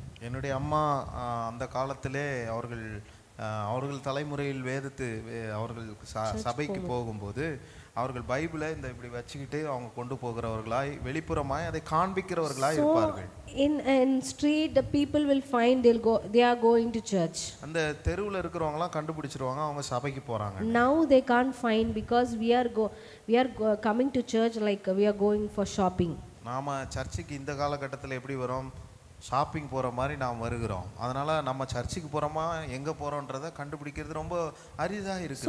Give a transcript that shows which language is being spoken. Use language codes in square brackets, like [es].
[ta] என்னுடைய அம்மா அந்த காலத்திலே அவர்கள் தலைமுறையில் அவர்கள் சபைக்கு போகும்போது அவர்கள் பைபிளை இப்படி வச்சுக்கிட்டு அவங்க கொண்டு போகிறவர்களாய் வெளிப்புறமாய் அதை காண்பிக்கிறவர்களாய் இருப்பார்கள். [en] In street, the people will find they are going to church. [ta] அந்த தெருவுல இருக்கிறவங்கலாம் கண்டுபிடிச்சிருவாங்க அவங்க சபைக்கு போறாங்க. [en] Now they can't find, because we are coming to church like we are going for shopping. [ta] நாம சர்ச்சுக்கு இந்த காலகட்டத்தில் எப்படி வரோம், ஷாப்பிங் போகிற மாதிரி நாம் வருகிறோம். அதனால் நம்ம சர்ச்சுக்கு போகிறோமா எங்கே போகிறோன்றதை கண்டுபிடிக்கிறது ரொம்ப அரிதாக இருக்குது.